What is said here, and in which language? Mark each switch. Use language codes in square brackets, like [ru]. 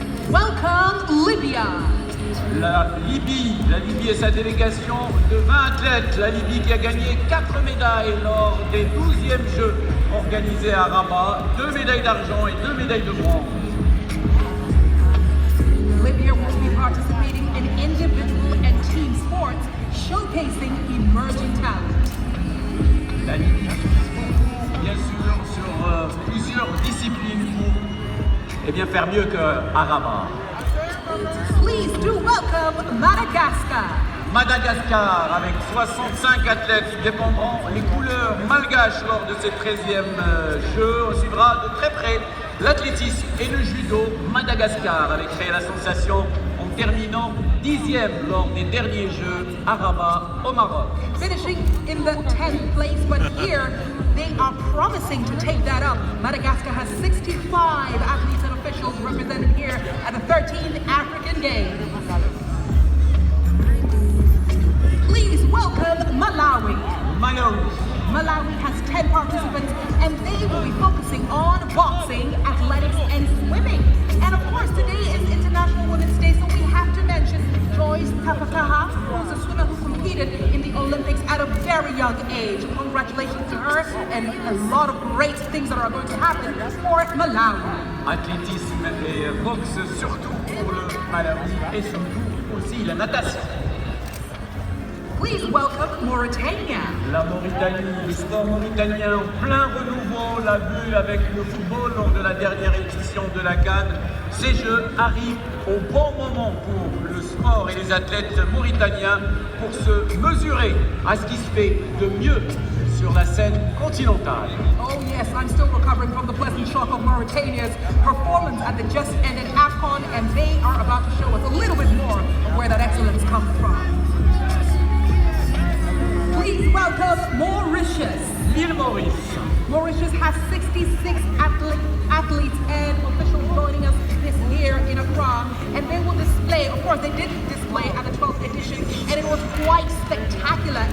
[en] Welcome Libya. [fr] La Libye et sa délégation de 20 athlètes. La Libye qui a gagné 4 médailles lors des 12e Jeux organisés à Rabat, 2 médailles d'argent et 2 médailles de bronze. [en] Libya will be participating in individual and team sports, showcasing emerging talent. [fr] La Libye, bien sûr, sur plusieurs disciplines pour faire mieux qu'à Rabat. [en] Please do welcome Madagascar. [fr] Madagascar avec 65 athlètes qui défendront les couleurs malgaches lors de ces 13e Jeux. On suivra de très près l'athlétisme et le judo. Madagascar avait créé la sensation en terminant 10e lors des derniers Jeux à Rabat au Maroc. [en] Finishing in the 10th place, but here they are promising to take that up. Madagascar has 65 athletes and officials represented here at the 13th African Games. Please welcome Malawi. Malawi has 10 participants and they will be focusing on boxing, athletics, and swimming. And of course, today is International Women's Day, so we have to mention Joyce Tapakaha, who's a swimmer who competed in the Olympics at a very young age. Congratulations to her and a lot of great things that are going to happen for Malawi. [fr] Athlétisme et boxe surtout pour le Malawi et surtout aussi la natation. [en] Please welcome Mauritania. [fr] La Mauritanie, le sport mauritanien en plein renouveau, on l'a vu avec le football lors de la dernière édition de la CAN. Ces Jeux arrivent au bon moment pour le sport et les athlètes mauritaniens pour se mesurer à ce qui se fait de mieux sur la scène continentale. [en] Oh yes, I'm still recovering from the pleasant shock of Mauritania's performance at the just ended AFCON, and they are about to show us a little bit more of where that excellence comes from. Please welcome Mauritius. [fr] L'île Maurice. [en] Mauritius has 66 athletes and officials joining us this year in Accra, and they will display, of course they did display at the 12th edition, and it was quite spectacular.